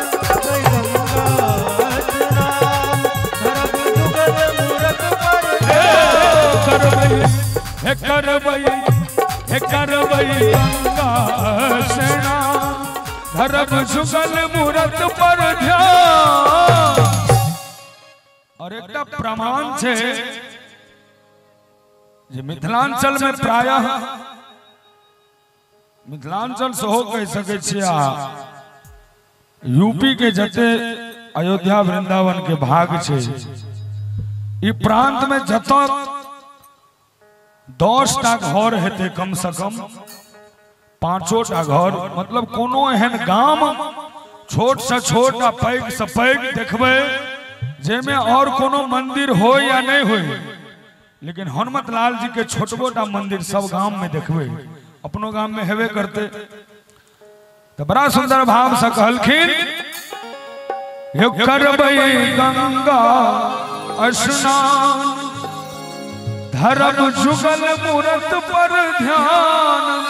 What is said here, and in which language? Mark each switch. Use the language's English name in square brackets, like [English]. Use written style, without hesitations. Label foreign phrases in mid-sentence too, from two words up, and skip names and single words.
[Maithili] करबै गंगा स्नान धरब जुगल मूरत पर ध्यान। और एक प्रमाण छे जे मिथिलांचल में प्रायः मिथिलांचल से हो कह सके छिया यूपी के जते अयोध्या वृंदावन के भाग छे ई प्रांत में जत 10टा घर हेते कम से कम 5टा घर। मतलब कोनो एहन गाम छोट से छोट आ पैघ से पैघ देखबे जेमे और कोनो मंदिर हो या नहीं हो, लेकिन हनुमत लाल जी के छोट मोटा मंदिर सब गांव में देखबे, अपनो गांव में हेवे करते। तो बड़ा सुंदर भाव से कहलखिन, यो करबै गंगा स्नान, धर्म जुगल मूरत पर ध्यान।